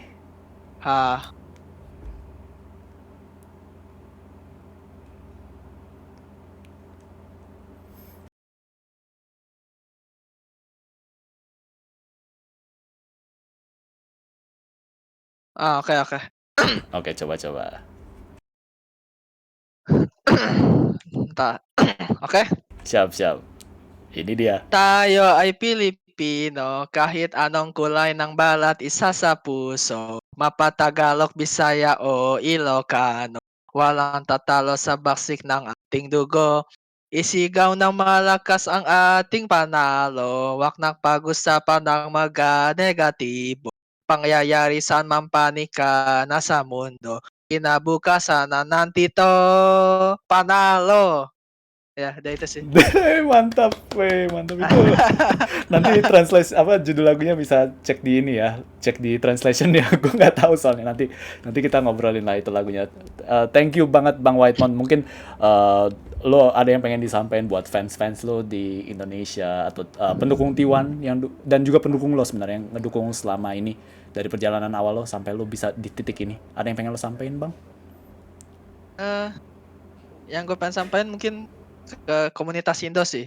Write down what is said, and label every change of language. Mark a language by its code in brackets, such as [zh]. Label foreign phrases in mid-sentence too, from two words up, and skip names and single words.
[id] Ah, oke oke. Oke, coba-coba. Bentar. Oke. Siap-siap. Ini dia. [tl] Tayo ay Pilipino, kahit anong kulay ng balat, isa sa puso. Mapatagalog, Bisaya o Ilocano. Walang tatalo sa baksik ng ating dugo. Isigaw ng malakas ang ating panalo. Wak ng pag-usapan ng mga negatibo. Pangyayari saan man panig ka na sa mundo. Kinabukasan na nandito, panalo. [id] Ya, udah itu sih. Mantap, weh, mantap itu. Nanti translate apa judul lagunya bisa cek di ini ya, cek di translation ya. Gue nggak tahu soalnya nanti kita ngobrolin lah itu lagunya. [en] Thank you [id] banget Bang Whitemon. Mungkin lo ada yang pengen disampaikan buat fans-fans lo di Indonesia atau pendukung T1 dan juga pendukung lo sebenarnya yang ngedukung selama ini dari perjalanan awal lo sampai lo bisa di titik ini. Ada yang pengen lo sampaikan Bang? Eh, yang gue pengen sampaikan mungkin ke komunitas Indo sih.